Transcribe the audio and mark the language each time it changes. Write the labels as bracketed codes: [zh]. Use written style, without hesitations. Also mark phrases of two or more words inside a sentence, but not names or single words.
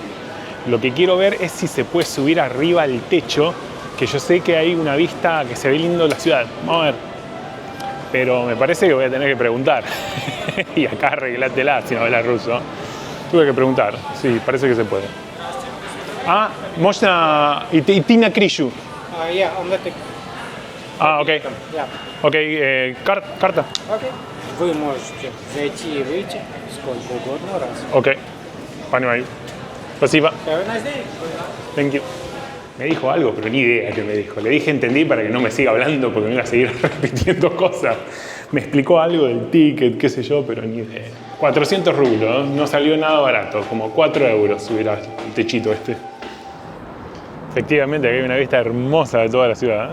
[es] Lo que quiero ver es si se puede subir arriba al techo, que yo sé que hay una vista que se ve lindo la ciudad. Vamos a ver. Pero me parece que voy a tener que preguntar. Y acá arreglátela si no hablas ruso. Tuve que preguntar, sí, parece que se puede. [ru] Ah, можно идти на крышу. Окей. Окей, карта. Вы можете зайти и выйти сколько угодно раз. Окей, понимаю. Спасибо. [en] Have a nice day. Thank you. [es] Me dijo algo, pero ni idea qué me dijo. Le dije entendí para que no me siga hablando porque me iba a seguir repitiendo cosas. Me explicó algo del ticket, qué sé yo, pero ni idea. 400 rublos, no salió nada barato, como 4 euros subir al techito este. Efectivamente, aquí hay una vista hermosa de toda la ciudad.